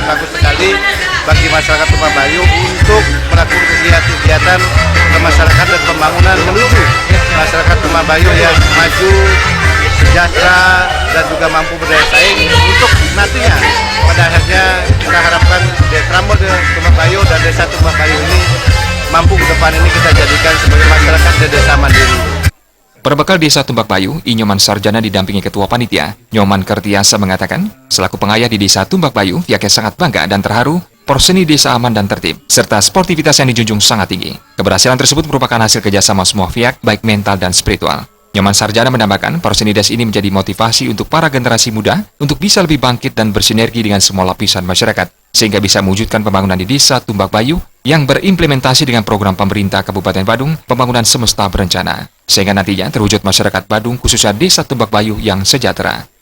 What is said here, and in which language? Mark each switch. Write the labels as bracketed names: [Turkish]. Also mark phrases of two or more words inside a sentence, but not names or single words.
[Indonesian] bagus sekali bagi masyarakat Tumbak Bayu untuk melakukan kegiatan kemasyarakatan dan pembangunan menuju masyarakat Tumbak Bayu yang maju, sejahtera, dan juga mampu berdaya saing untuk nantinya pada akhirnya kita harapkan Prambors Tumbak Bayu dan Desa Tumbak Bayu ini mampu ke depan ini kita jadikan sebagai masyarakat dan desa mandiri. Berbekal Desa Tumbak Bayu, Nyoman Sarjana didampingi Ketua Panitia, Nyoman Kertiasa mengatakan, selaku pengayah di Desa Tumbak Bayu, pihaknya sangat bangga dan terharu Porseni desa aman dan tertib, serta sportivitas yang dijunjung sangat tinggi. Keberhasilan tersebut merupakan hasil kerjasama semua pihak, baik mental dan spiritual. Nyoman Sarjana menambahkan, Porseni Desa ini menjadi motivasi untuk para generasi muda untuk bisa lebih bangkit dan bersinergi dengan semua lapisan masyarakat, sehingga bisa mewujudkan pembangunan di Desa Tumbak Bayu yang berimplementasi dengan program pemerintah Kabupaten Badung Pembangunan Semesta Berencana, sehingga nantinya terwujud masyarakat Badung khususnya Desa Tumbak Bayu yang sejahtera.